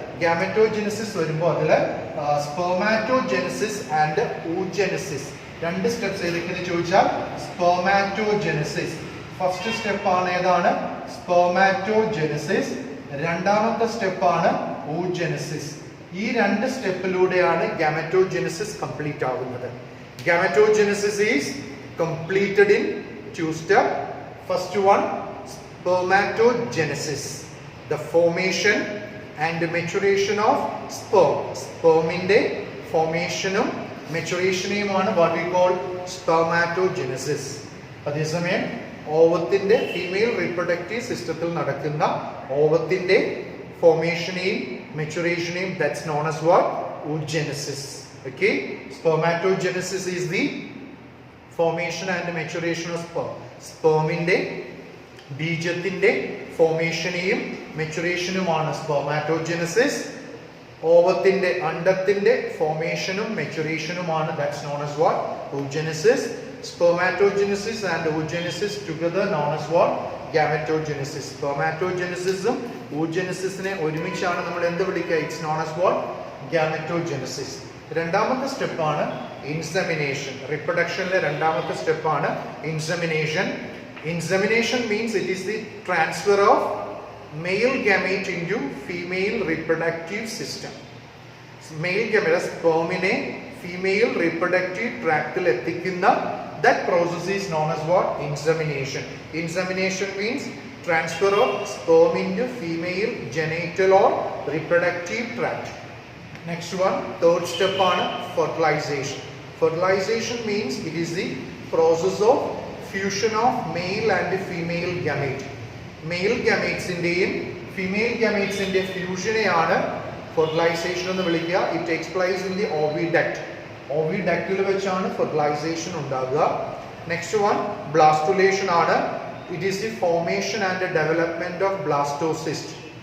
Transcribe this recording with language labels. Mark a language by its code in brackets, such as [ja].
[en] Gametogenesis വരുമ്പോൾ അതിൽ spermatogenesis and oogenesis. [ml] 2 steps ഏതൊക്കെയെന്ന് ചോദിച്ചാൽ, സ്പെർമാറ്റോജെനസിസ് ഫസ്റ്റ് സ്റ്റെപ്പാണ്. ഏതാണ്? സ്പെർമാറ്റോജെനസിസ്. രണ്ടാമത്തെ സ്റ്റെപ്പാണ് oogenesis. ഈ 2 സ്റ്റെപ്പിലൂടെയാണ് ഗാമറ്റോജെനസിസ് കംപ്ലീറ്റ് ആവുന്നത്. [en] Gametogenesis is completed in 2 steps. First one, spermatogenesis, the formation and maturation of sperm. [ml] Sperminde formationum maturationുമാണ് [en] what we call spermatogenesis. [ml] അതേസമയം ഓവത്തിന്റെ ഫീമെയിൽ റീപ്രൊഡക്റ്റീവ് സിസ്റ്റത്തിൽ നടക്കുന്ന ഓവത്തിന്റെ ഫോർമേഷനെയും മെച്ചുറേഷനെയും [en] that's known as what? oogenesis. Okay, spermatogenesis is the formation and maturation of sperm. [ml] സ്പെർമിന്റെ ബീജത്തിന്റെ ഫോർമേഷനെയും മെച്ചുറേഷനുമാണ് spermatogenesis. ഓവത്തിന്റെ അണ്ഡത്തിന്റെ ഫോർമേഷനും മെച്ചുറേഷനുമാണ് [en] that's known as what? oogenesis. Spermatogenesis and oogenesis together known as what? Gametogenesis. [ml] Spermatogenesisഉം oogenesisനെ ഒരുമിച്ചാണ് നമ്മൾ എന്ത് വിളിക്കുക? [en] It's known as what? Gametogenesis. [ml] രണ്ടാമത്തെ സ്റ്റെപ്പാണ് insemination. റീപ്രൊഡക്ഷനിലെ രണ്ടാമത്തെ സ്റ്റെപ്പാണ് insemination. [en] Insemination means it is the transfer of male gamete into female reproductive system. Male gamete, spermine female reproductive tractil എത്തിക്കുന്ന that process is known as what? Insemination. Insemination means transfer of sperm into female genital or reproductive tract. Next one, third step ആണ് fertilization. Fertilization means it is the process of fusion of male and female gamete. Male gametesന്റെയും [ml] female ഗമേറ്റ്സിന്റെ ഫ്യൂഷനെയാണ് fertilisation എന്ന് വിളിക്കുക. [en] It takes place in the oviduct. [ml] ഓവിഡക്റ്റിൽ വെച്ചാണ് fertilisation ഉണ്ടാകുക. [en] Next one blastulation ആണ്. It is the formation and development of blastocyst.